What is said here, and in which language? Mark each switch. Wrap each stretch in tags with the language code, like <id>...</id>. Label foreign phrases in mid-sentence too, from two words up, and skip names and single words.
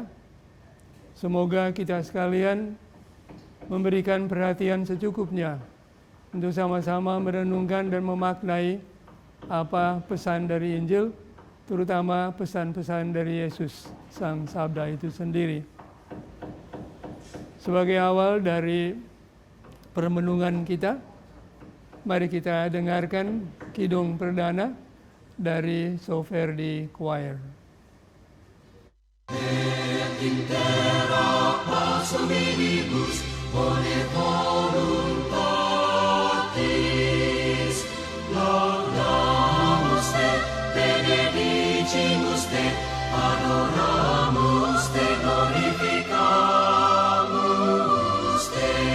<id>Semoga kita sekalian memberikan perhatian secukupnya untuk sama-sama merenungkan dan memaknai apa pesan dari Injil, terutama pesan-pesan dari Yesus, Sang Sabda itu sendiri. Sebagai awal dari permenungan kita, mari kita dengarkan kidung perdana dari Soferdi Choir.</id> <la>Et intera pars hominibus bone voluntatis laudamus te benedicimus te adoramus te glorificamus te</la>